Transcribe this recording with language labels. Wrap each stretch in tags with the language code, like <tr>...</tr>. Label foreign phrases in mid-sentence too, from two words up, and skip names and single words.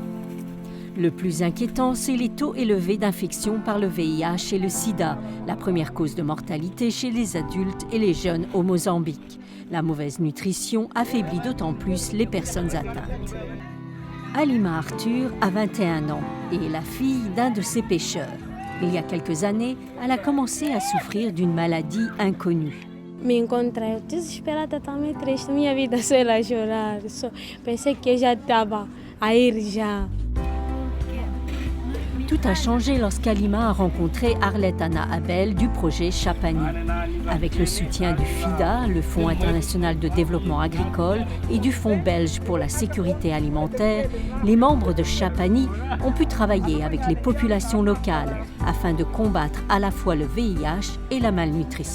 <fr>Le plus inquiétant, c'est les taux élevés d'infection par le VIH et le sida, la première cause de mortalité chez les adultes et les jeunes au Mozambique. La mauvaise nutrition affaiblit d'autant plus les personnes atteintes. Halima Arthur a 21 ans et est la fille d'un de ces pêcheurs. Il y a quelques années, elle a commencé à souffrir d'une maladie inconnue.</fr> <pt>Me encontrei desesperada, também triste. Minha vida só era chorar. Pensei que já estava a ir já.</pt> <fr>Tout a changé lorsqu'Halima a rencontré Arlette Anna Abel du projet Chapani. Avec le soutien du FIDA, le Fonds international de développement agricole, et du Fonds belge pour la sécurité alimentaire, les membres de Chapani ont pu travailler avec les populations locales afin de combattre à la fois le VIH et la malnutrition.</fr>